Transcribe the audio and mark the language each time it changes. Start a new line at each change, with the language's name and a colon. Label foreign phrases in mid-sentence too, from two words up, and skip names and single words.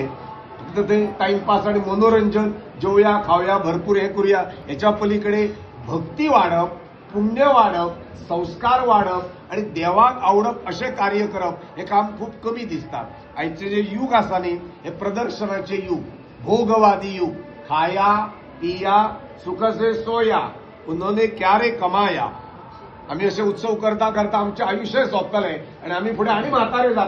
Konkani: फक्त ते टाइमपास आणि मनोरंजन जेवया खावया भरपूर हे करूया याच्या पलीकडे भक्ती वाढप, पुण्य वाढप, संस्कार वाढप आणि देवाक आवडप असे कार्य करप हे काम खूप कमी दिसतात. आयचे जे युग आसा न्ही हे प्रदर्शनाचे युग, भोगवादी युग.
Hindi: खाया पिया सुख से सोया उन्होंने क्यारे कमाया.
Konkani: आम्ही असे उत्सव करता करता आमचे आयुष्य सोंपतले आणि आम्ही पुढे आणि म्हातारे जातले.